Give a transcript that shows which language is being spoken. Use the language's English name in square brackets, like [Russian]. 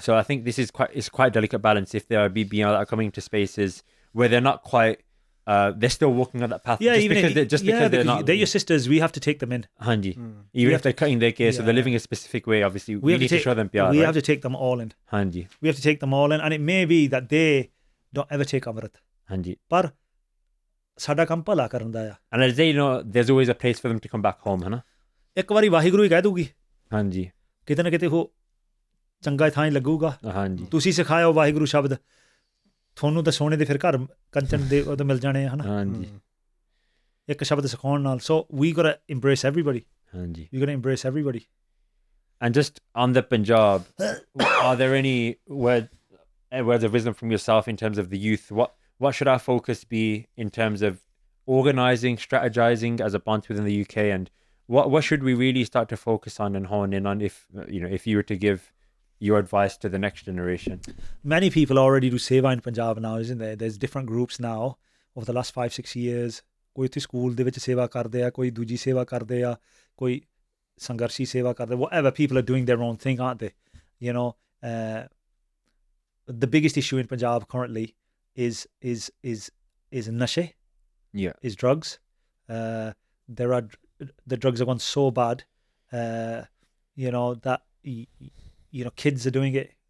[English] So I think this is quite a delicate balance. If there are BBL that are coming to spaces where they're not quite, they're still walking on that path. Yeah, because they're not. They're your sisters. We have to take them in. [Punjabi] Hanji. [English] Even if they're cutting their case, so they're living a specific way. Obviously, we need to show them pyar. We have to take them all in. [Punjabi] Hanji. [English] We have to take them all in, and it may be that they don't ever take Amrit. [Punjabi] Hanji. Par ਸਾਡਾ ਕੰਮ ਭਲਾ ਕਰਨ ਦਾ ਆ. [English] And as they know, there's always a place for them to come back home, [Punjabi] है ना? ਇੱਕ ਵਾਰੀ ਵਾਹਿਗੁਰੂ ਹੀ ਕਹਿ ਦੂਗੀ. ਹਾਂਜੀ. ਕਿਤੇ ਨਾ ਕਿਤੇ ਉਹ ਚੰਗਾ ਥਾਂ ਹੀ ਲੱਗੂਗਾ. ਹਾਂਜੀ. ਤੁਸੀਂ ਸਿਖਾਇਓ ਵਾਹਿਗੁਰੂ ਸ਼ਬਦ, ਤੁਹਾਨੂੰ ਤਾਂ ਸੋਨੇ ਦੇ ਫਿਰ ਘਰ ਕੰਚਨ ਦੇ ਉਹਦੇ ਮਿਲ ਜਾਣੇ ਆ, ਹਨਾ? ਹਾਂਜੀ. ਇੱਕ ਸ਼ਬਦ ਸਿਖਾਉਣ ਨਾਲ. [English] So we gotta embrace everybody. [Punjabi] ਹਾਂਜੀ. [English] You gotta embrace everybody. And just on the Punjab, are there any words of wisdom from yourself in terms of the youth? What should our focus be in terms of organizing, strategizing as a bunch within the UK, and what should we really start to focus on and hone in on if you were to give your advice to the next generation? Many people already do seva in Punjab now, isn't there? There's different groups now over the last 5-6 years. [Punjabi] ਕੋਈ ਉੱਥੇ school ਦੇ ਵਿੱਚ ਸੇਵਾ ਕਰਦੇ ਆ, ਕੋਈ ਦੂਜੀ ਸੇਵਾ ਕਰਦੇ ਆ, ਕੋਈ ਸੰਘਰਸ਼ੀ ਸੇਵਾ ਕਰਦੇ, whatever. [English] People are doing their own thing, aren't they? You know, the biggest issue in Punjab currently is nashe. Yeah. Is drugs. The drugs have gone so bad, that kids are doing it.